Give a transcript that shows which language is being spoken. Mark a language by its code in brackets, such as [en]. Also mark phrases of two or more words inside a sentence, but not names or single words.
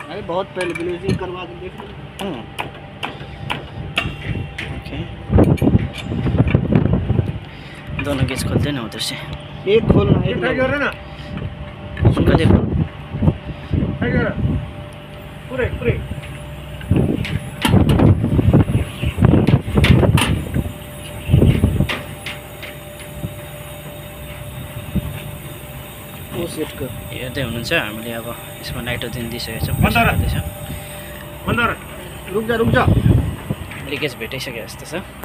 [hi] अरे बहुत पहले ब्लेजिंग करवा के देख लो। ओके, दोनों गेज खोलते ना उधर से। एक खोलना है। ट्राई कर रहे ना। उनका देखो। ट्राई कर। पूरे। [ne] हेर्दै हुनुहुन्छ हामीले अब यसमा नाइट्रोजन दिइसकेको छौँ। [hi] रुक जा [ne] लिकेज भेटाइसके जस्तो छ।